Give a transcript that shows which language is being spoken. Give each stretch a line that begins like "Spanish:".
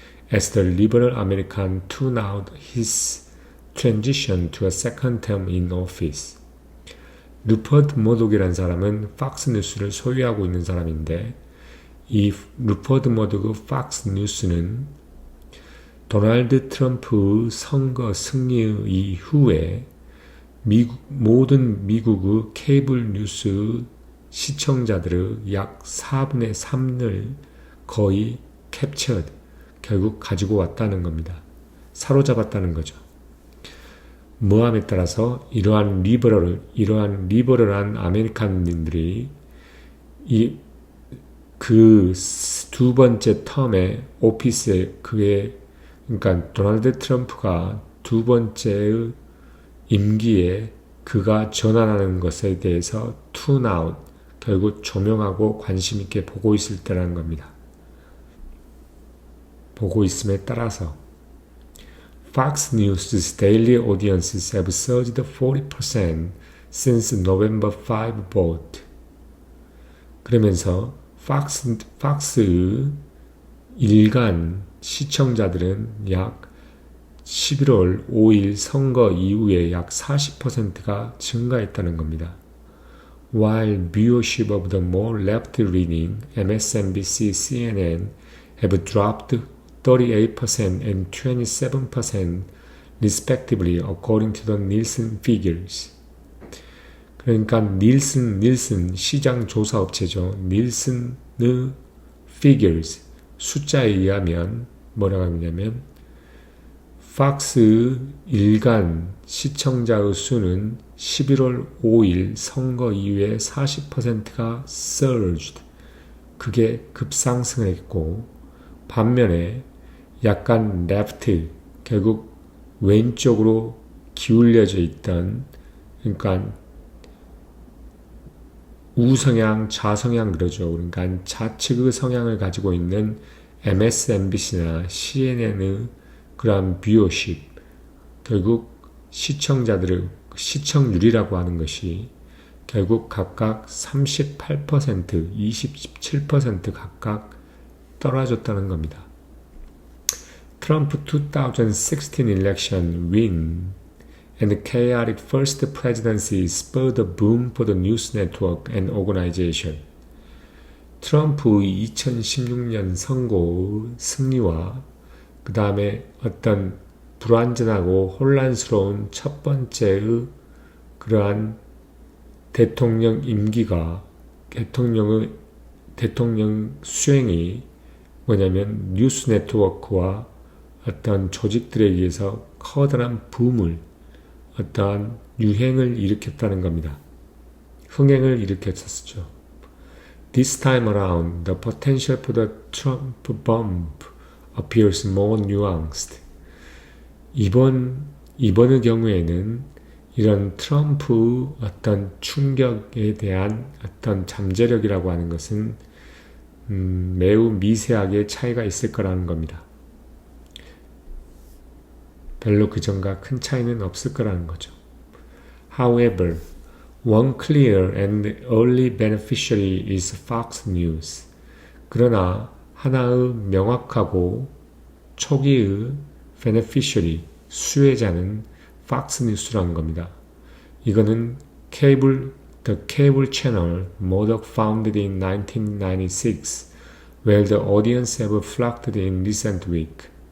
English: As the liberal American tune out his transition to a second term in office.
Korean: 루퍼트 머독이라는 사람은 팍스 뉴스를 소유하고 있는 사람인데 이 루퍼트 머독의 팍스 뉴스는 도널드 트럼프 선거 승리 이후에 모든 미국의 케이블 뉴스 시청자들의 약 4분의 3을 거의 캡처드, 결국 가지고 왔다는 겁니다. 사로잡았다는 거죠. 모함에 따라서 이러한 리버럴한 아메리칸인들이 그 두 번째 텀의 오피스에 그러니까 도널드 트럼프가 두 번째 임기에 그가 전환하는 것에 대해서 툰아웃, 결국 조명하고 관심 있게 보고 있을 때라는 겁니다. 보고 있음에 따라서
English: Fox News's daily audiences have surged 40% since November 5 vote.
Korean: 그러면서 팍스의 일간 시청자들은 약 11월 5일 선거 이후에 약 40%가 증가했다는 겁니다.
English: While viewership of the more left-leaning MSNBC, CNN have dropped 38% and 27% respectively according to the Nielsen figures.
Korean: 그러니까 닐슨 시장 조사 업체죠. 닐슨의 figures 숫자에 의하면 뭐라고 하냐면 팍스의 일간 시청자의 수는 11월 5일 선거 이후에 40%가 surged. 그게 급상승을 했고 반면에 약간 left, 결국 왼쪽으로 기울여져 있던, 그러니까 우성향, 좌성향 그러죠. 그러니까 좌측의 성향을 가지고 있는 MSNBC나 CNN의 그런 뷰어십, 결국 시청자들의 시청률이라고 하는 것이 결국 각각 38%, 27% 각각 떨어졌다는 겁니다.
English: Trump 2016 election win and chaotic first presidency spurred a boom for the news network and organization.
Korean: 트럼프의 2016년 선거 승리와 그 다음에 어떤 불완전하고 혼란스러운 첫 번째의 그러한 대통령 임기가 대통령 수행이 뭐냐면 뉴스 네트워크와 어떤 조직들에 의해서 커다란 붐을, 어떠한 유행을 일으켰다는 겁니다. 흥행을 일으켰었죠.
English: This time around, the potential for the Trump bump appears more nuanced.
Korean: 이번의 경우에는 이런 트럼프 어떤 충격에 대한 어떤 잠재력이라고 하는 것은 매우 미세하게 차이가 있을 거라는 겁니다. 별로 그전과 큰 차이는 없을 거라는 거죠.
English: However, one clear and early beneficiary is Fox News.
Korean: 그러나 하나의 명확하고 초기의 beneficiary, 수혜자는 Fox News라는 겁니다. 이거는
English: the cable channel Murdoch founded in 1996, where the audience have flocked in recent week.